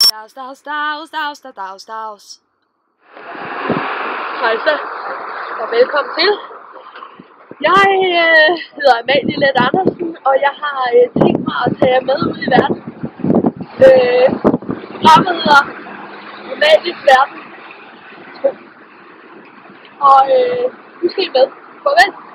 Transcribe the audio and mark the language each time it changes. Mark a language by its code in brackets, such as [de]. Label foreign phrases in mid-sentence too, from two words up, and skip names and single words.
[da] Dags, dags, dags, dags, dags, dags. Hej så, og velkommen til. Jeg hedder Amalie Let Andersen, og jeg har tænkt mig at tage jer med ud i verden. Programmet hedder Amalies Verden. Og nu skal I med. Farvel.